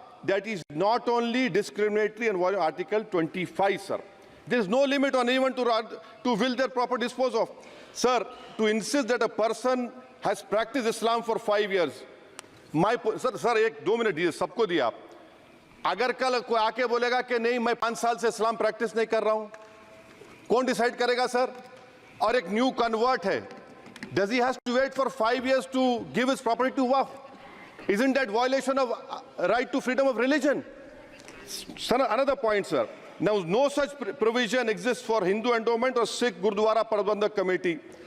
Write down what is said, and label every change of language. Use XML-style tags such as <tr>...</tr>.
<en>That is not only discriminatory and violating Article 25, sir. There is no limit on anyone to will their property dispose of. Sir, to insist that a person has practiced Islam for 5 years, sir,</en> <hi>एक 2 minute दिए, सबको दिया आप. अगर कल कोई आके बोलेगा कि नहीं मैं 5 साल से इस्लाम प्रैक्टिस नहीं कर रहा हूं, कौन डिसाइड करेगा सर? और एक न्यू कन्वर्ट है,</hi> <en>does he has to wait for 5 years to give his property to Waqf? Isn't that violation of right to freedom of religion? Sir, another point, sir. Now, no such provision exists for Hindu endowment or Sikh Gurdwara Prabandhak Committee.</en>